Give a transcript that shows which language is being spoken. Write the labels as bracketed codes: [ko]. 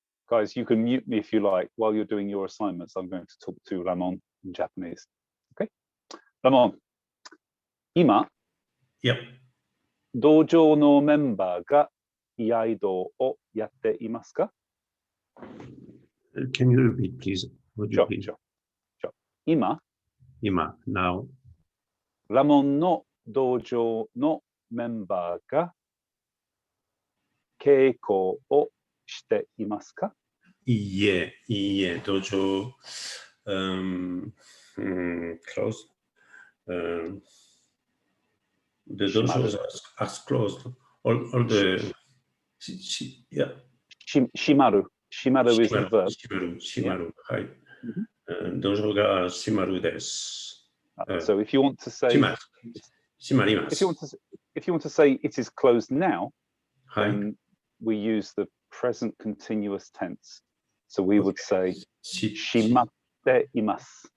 [en] Guys, you can mute me if you like while you're doing your assignments. I'm going to talk to Ramon in Japanese. Okay? Ramon, 今、 Yep. [ja] 道場のメンバーが居合道をやっていますか？ [en] Can you repeat, please? Would you Sure, please? sure, sure. 今、 Ima, now. [ja] ラモンの道場のメンバーが稽古をしていますか？ [en] Yeah, dojo closed. The dojos are closed. All the yeah. [ja] 閉まる。 [en] 閉まる is the verb. [ja] 閉まる。はい。 dojo が閉まるです。 [en] So if you want to say [ja] 閉まります。 [en] if you want to say it is closed now, [ja] はい。 [en] then we use the present continuous tense. So we would say [ja] 閉まっています。